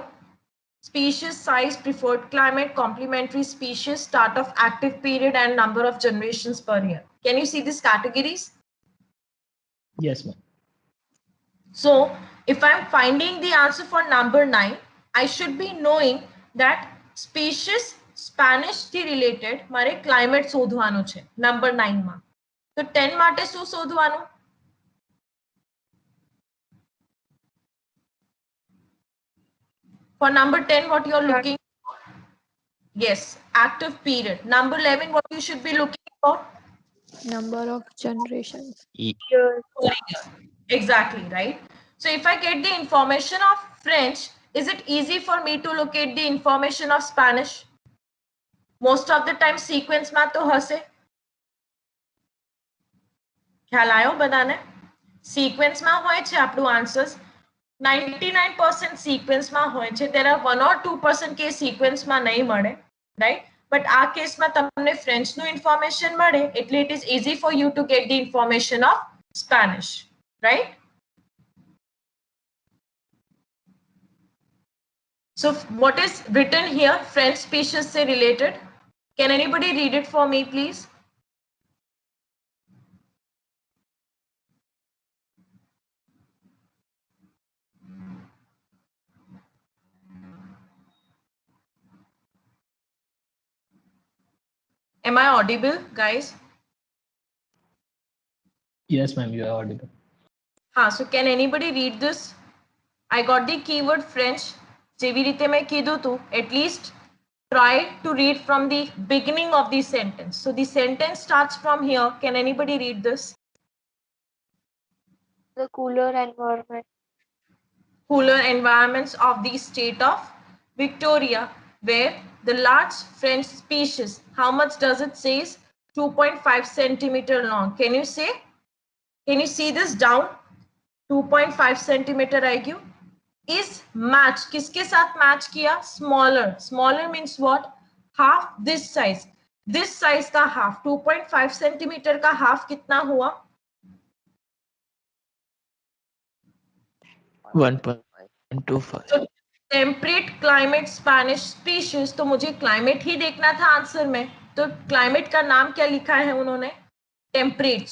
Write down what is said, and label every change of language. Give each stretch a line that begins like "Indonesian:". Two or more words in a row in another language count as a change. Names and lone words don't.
English: Species, size, preferred climate, complementary species, start of active period, and number of generations per year. Can you see these categories? Yes, ma'am. So if I'm finding the answer for number 9, I should be knowing that species Spanish
Gujarati: થી related મારે climate શોધવાનું છે number 9 માં. તો 10 માટે શું શોધવાનું?
English: For number 10, what you're looking for? Yes, active period. Number 11, what you should be looking for? Number of generations. Years. Exactly, right? So if I get the information of French, is it easy for me to locate the information of Spanish? Most of the time sequence
Gujarati: માં તો હશે. ખ્યાલ આવ્યો બધાને? સિક્વન્સમાં હોય છે આપણું આન્સર્સ 99% સિક્વન્સમાં હોય છે.
English: there are 1 or 2%
Gujarati: કે સિક્વન્સમાં નહીં મળે, રાઈટ?
English: બટ
Gujarati: આ કેસમાં તમને ફ્રેન્ચનું ઇન્ફોર્મેશન મળે એટલે
English: it is easy for you to get the information of Spanish, રાઈટ? So what is written here French species से related? Can anybody read it for me, please? Am I audible, guys? Yes, ma'am, you are audible. So can anybody read this? I got the keyword French. જેવી રીતે મેં કીધું હતું, at least try to read from the beginning of the sentence. So the sentence starts from here. Can anybody read this? The cooler environment. Cooler environments of the state of Victoria, where the large French species, how much does it say? 2.5 centimeter long. Can you say? Can you see this down? 2.5 centimeter IQ is match.
Hindi: किसके साथ मैच किया?
English: Smaller. Smaller means what? Half this size. This size का half.
Hindi: 2.5 centimeter का half कितना हुआ? 1.25.
English: So temperate climate Spanish species.
Hindi: तो मुझे climate ही देखना था आंसर में. तो climate का नाम क्या लिखा है उन्होंने?
English: Temperate.